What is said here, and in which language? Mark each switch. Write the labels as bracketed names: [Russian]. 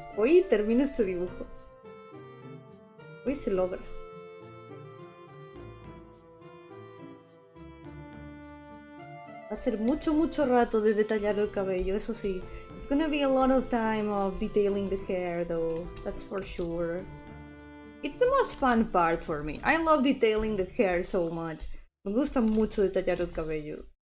[Spanish] Hoy termino este dibujo. Hoy se logra. Va a ser mucho rato de detallar el cabello, eso sí. [English] It's gonna be a lot of time of detailing the hair though, that's for sure. It's the most fun part for me. I love detailing the hair so much. [Spanish] Me gusta mucho detallar el cabello.